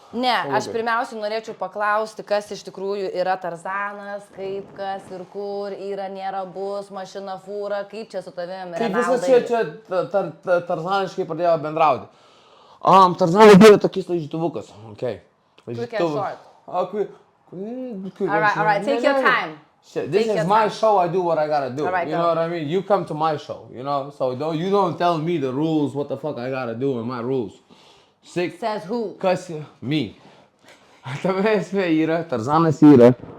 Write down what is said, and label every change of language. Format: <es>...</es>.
<lt>Ne, aš pirmiausiai norėčiau paklausti, kas iš tikrųjų yra Tarzanas, kaip, kas ir kur, yra, nėra, bus, mašina, fūra, kaip čia su tavim, Renaldai. Kaip visas čia tarzaniškai pradėjo bendrauti. Tarzanas yra tokis laižytuvukas.</lt> <en>Okay. Quick and short. All right, take your time. This is my show, I do what I gotta do. You know what I mean? You come to my show, you know? So you don't tell me the rules, what the fuck I gotta do in my rules. Says who?</en> <lt>Kas? Me. Tame esmė yra, Tarzanas yra.</lt>